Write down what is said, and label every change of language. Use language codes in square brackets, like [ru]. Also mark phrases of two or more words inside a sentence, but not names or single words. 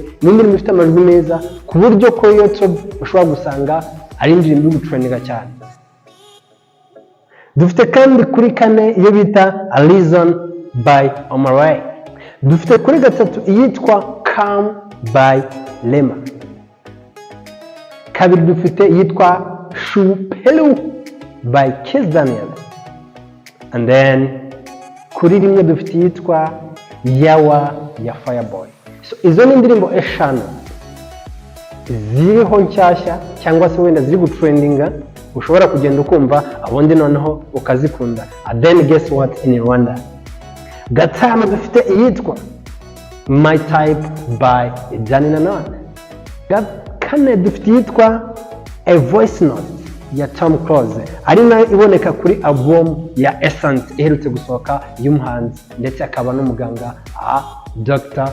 [rw] Ni indirimbo ifite amajwi meza ku buryo ko YouTube ushobora gusanga ari indirimbo y'ubutrendinga cyane. Dufite kandi kuri 4 iyo bita A Reason by Omar. Dufite kuri 3 iyitwa Calm by Lema. Kabiri dufite iyitwa Shupelu by Kiss Daniel. [en] And then [rw] kuri 1 dufite iyitwa Yawa ya Fireboy. So izo ni indirimbo 5 ziriho nshyashya cyangwa se wenda ziri gutrendinga, ushobora kugenda ukumva abundi noneho ukazikunda. [en] And then guess what, in Rwanda [rw] 5 dufite iyitwa My Type by Nanone. 4 dufite iyitwa A Voice Note ya Tom Close, ari nayo iboneka kuri album ya Essence iherutse gusohoka y'umuhanzi ndetse akaba n'umuganga Dr.